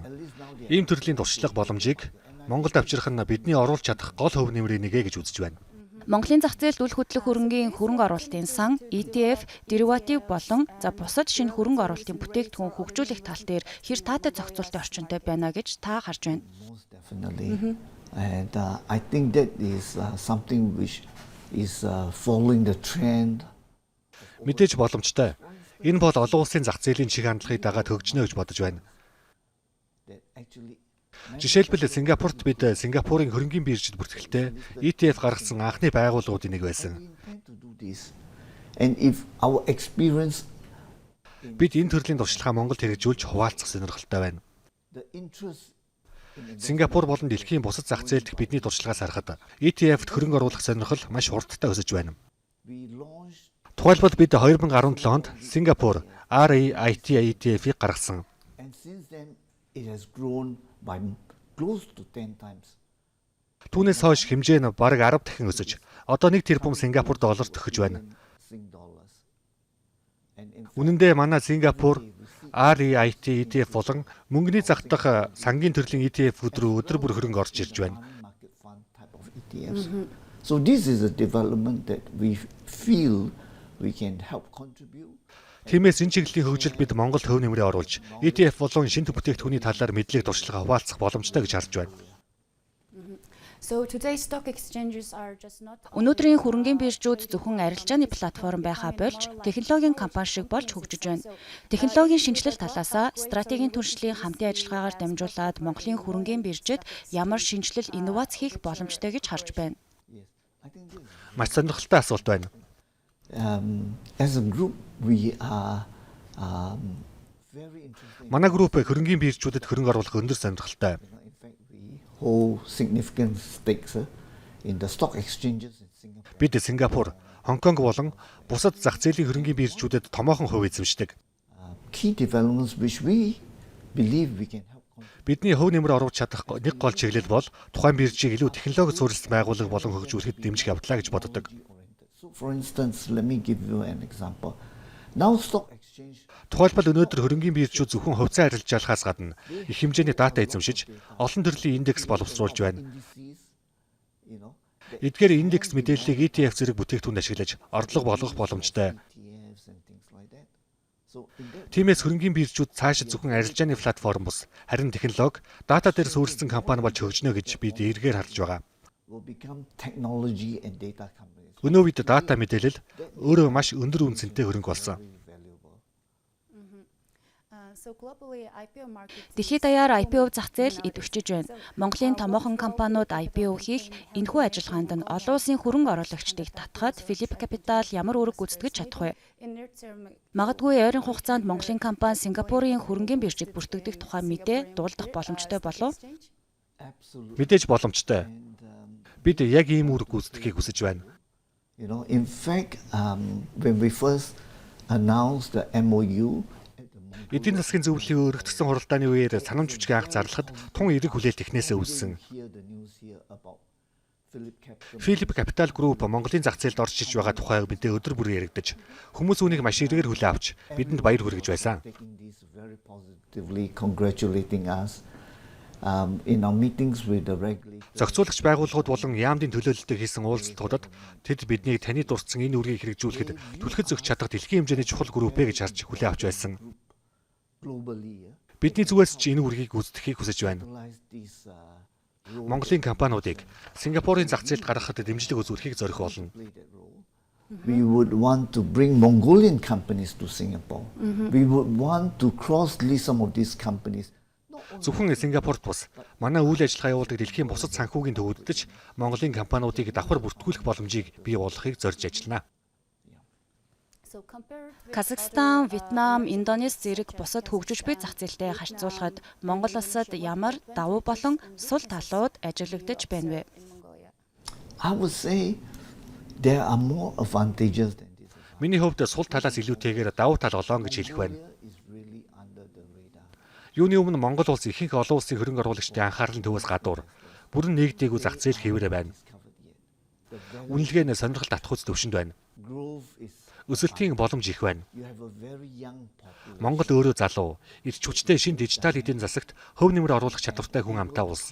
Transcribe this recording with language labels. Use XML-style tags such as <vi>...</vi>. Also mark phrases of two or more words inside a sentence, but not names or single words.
<mn>Ийм төрлийн туршлага боломжийг Монголд авчрах нь бидний оруулж чадах гол хөв нэмрийн нэгэ гэж үзэж байна. Монголын зах зээлд үл хөдлөх хөрөнгийн хөрөнгө оруулалтын сан, ETF, дериватив болон бусад шинэ хөрөнгө оруулалтын бүтээгдэхүүн хөгжүүлэх тал дээр хэр таатай зохицуултын орчинтой байна гэж та харж байна.</mn> <en>And I think that is something which is following the trend.</en> <mn>Мэдээж боломжтой. Энэ бол олон улсын зах зээлийн чиг хандлагыг дагаад хөгжнө гэж бодож байна. Жишээлбэл Сингапурт бид Сингапурын хөрөнгийн биржид бүртгэлтэй ETF гаргасан анхны байгууллагуудын нэг байсан.</mn> <en>And if our experience</en> <mn>Бид энэ төрлийн туршлагаа Монголд хэрэгжүүлж хуваалцах сонирхолтой байна.</mn> <en>the interest</en> <mn>Сингапур болон дэлхийн бусад зах зээл дэх бидний туршлагаас харахад ETF-д хөрөнгө оруулах сонирхол маш хурдтай өсөж байна.</mn> <en>we launched</en> <mn>Тухайлбал бид 2017 онд Сингапур REIT ETF-ийг гаргасан.</mn> <en>and since then it has grown by close to 10 times.</en> <mn>Түүнээс хойш хэмжээ нь бараг 10 дахин өсөж, одоо 1 тэрбум Сингапур доллар төгсөж байна.</mn> <en>Sing dollars. And in</en> <mn>Үнэн дээр манай Сингапур REIT ETF болон мөнгөний зах дах сангийн төрлийн ETF-үүд рүү өдөр бүр хөрөнгө орж ирж байна.</mn> <en>market fund type of ETFs. So this is a development that we feel we can help contribute.</en> <mn>Тиймээс энэ чиглэлийн хөгжилд бид Монголд хөв нэмрээ оруулж, ETF болон шинэ бүтээгдэхүүний талаар мэдлэг туршлага хуваалцах боломжтой гэж харж байна. Өнөөдрийн хөрөнгийн биржүүд зөвхөн арилжааны платформ байхаа болж технологийн компани шиг болж хөгжиж байна. Технологийн шинжилэл талаасаа стратегийн түншлэлийн хамтын ажиллагаагаар дамжуулаад Монголын хөрөнгийн биржид ямар шинжилэл инновац хийх боломжтой гэж харж байна.</mn> <en>Yes, I think this is,</en> <mn>Маш сонирхолтой асуулт байна.</mn> <en>as a group we are very interested.</en> <mn>Манай групп хөрөнгийн биржүүдэд хөрөнгө оруулах өндөр сонирхолтой.</mn> <en>In fact, we hold significant stakes in the stock exchanges in Singapore.</en> <mn>Бид Сингапур, Хонконг болон бусад зах зээлийн хөрөнгийн биржүүдэд томоохон хувь эзэмшдэг.</mn> <en>Key developments which we believe we can help contribute.</en> <mn>Бидний хөв нэмэр оруулж чадах нэг гол чиглэл бол тухайн биржийг илүү технологи суурилсан байгууллага болон хөгжүүлэхэд дэмжих явдлаа гэж боддог.</mn> <en>So for instance, let me give you an example. Now stock exchange</en> <mn>Тухайлбал өнөөдөр хөрөнгийн биржүүд зөвхөн хувьцаа арилжаалахаас гадна их хэмжээний дата эзэмшиж, олон төрлийн индекс боловсруулж байна.</mn> <en>indices, you know,</en> <mn>Эдгээр индекс мэдээллийг ETF зэрэг бүтээгдэхүүнд ашиглаж орлого болгох боломжтой.</mn> <en>ETFs and things like that. So in that</en> <mn>Тиймээс хөрөнгийн биржүүд цаашид зөвхөн арилжааны платформ бус, харин технологи, дата дээр суурилсан компани болж хөгжнө гэж бид эргээр харж байгаа.</mn> <en>will become technology and data companies.</en> <mn>Өнөө үед дата мэдээлэл өөрөө маш өндөр үнцэнтэй хөрөнгө болсон.</mn> <en>Very valuable.</en> <mn>Дэлхийд даяар IPO зах зээл идэвхжиж байна. Монголын томоохон компаниуд IPO хийх энэхүү ажиллагаанд нь олон улсын хөрөнгө оруулагчдыг татахад Phillip Capital ямар үүрэг гүйцэтгэж чадах вэ? Магадгүй ойрын хугацаанд Монголын компани Сингапурын хөрөнгийн биржид бүртгэгдэх тухай мэдээ дуулдах боломжтой болов?</mn> <en>Absolutely.</en> <mn>Мэдээж боломжтой.</mn> <en>And</en> <mn>Бид яг ийм үүрэг гүйцэтгэхийг хүсэж байна.</mn> <en>you know, in fact, when we first announced the MOU,</en> <mn>Эдийн засгийн зөвлөлийн өргөтгсөн хуралдааны үеэр санамж жүжиг анх зарлахад тун эерэг хүлээлт эхнээсээ үүссэн.</mn> <en>hear the news here about Phillip Capital.</en> <mn>Phillip Capital Group Монголын зах зээлд орж иж байгаа тухай мэдээ өдөр бүр яригдаж, хүмүүс үүнийг маш эргээр хүлээн авч бидэнд баяр хүргэж байсан.</mn> <en>Taking this very positively, congratulating us in our meetings with the regulator.</en> <mn>Зохицуулагч байгууллагууд болон яамдын төлөөлөлтөд хийсэн уулзалтуудад тэд биднийг таны дурдсан энэ үргийг хэрэгжүүлэхэд түлхэж өгч чадах дэлхийн хэмжээний чухал групп гэж харж хүлээн авч байсан.</mn> <en>Globally,</en> <mn>Бидний зүгээс ч энэ үргийг гүйцэтгэхийг хүсэж байна.</mn> <en>utilize this</en> <mn>Монголын компаниудыг Сингапурын зах зээлд гаргахад дэмжлэг үзүүлэхийг зорих болно.</mn> <en>play that role. We would want to bring Mongolian companies to Singapore. We would want to cross-list some of these companies.</en> <mn>Зөвхөн Сингапурт бус манай үйл ажиллагаа явуулдаг дэлхийн бусад санхүүгийн төвөддөж Монголын компаниудыг давхар бүртгүүлэх боломжийг бий болгохыг зорж ажиллана. Казахстан, Вьетнам, Индонез зэрэг бусад хөгжиж буй зах зээлтэй харьцуулахад Монгол улсад ямар давуу болон сул талууд ажиглагдаж байна вэ?</mn> <en>I would say there are more advantages than disadvantages.</en> <mn>Миний хувьд сул талаас илүүтэйгээр давуу тал олоон гэж хэлэх байна.</mn> <en>Is really under the radar.</en> <mn>Юуны өмнө Монгол улс ихэнх олон улсын хөрөнгө оруулагчдын анхаарлын төвөөс гадуур Бүрэн нэгдээгүй зах зээл хэвээрээ байна. Үнэлгээ нь сонирхол татахуйц төвшөнд байна. Өсөлтийн боломж их байна. Монгол өөрөө залуу, эрч хүчтэй шин дижитал эдийн засагт хөв нэмэр оруулах чадвартай хүн амтай улс.</mn>